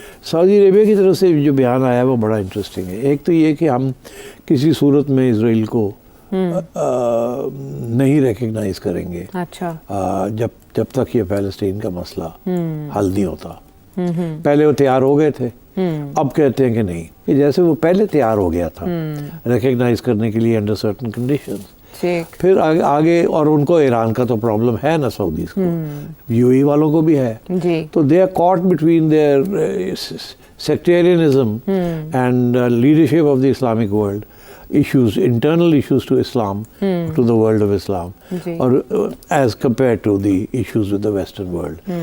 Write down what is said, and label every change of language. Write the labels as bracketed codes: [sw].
[ur] سعودی عربیہ کی طرف سے جو بیان آیا ہے وہ بڑا انٹرسٹنگ ہے. ایک تو یہ کہ ہم کسی صورت میں اسرائیل کو نہیں ریکگنائز کریں گے جب تک یہ فلسطین کا مسئلہ حل نہیں ہوتا. پہلے وہ تیار ہو گئے تھے، اب کہتے ہیں کہ نہیں، کہ جیسے وہ پہلے تیار ہو گیا تھا ریکگنائز کرنے کے لیے انڈر سرٹن کنڈیشنز. پھر آگے اور ان کو ایران کا تو پرابلم ہے نا، سعودیز کو، یو ای والوں کو بھی ہے. [en] تو they are caught between their sectarianism and leadership of the Islamic world. issues, internal issues to Islam, to the world of Islam, or as compared to the issues with the Western world.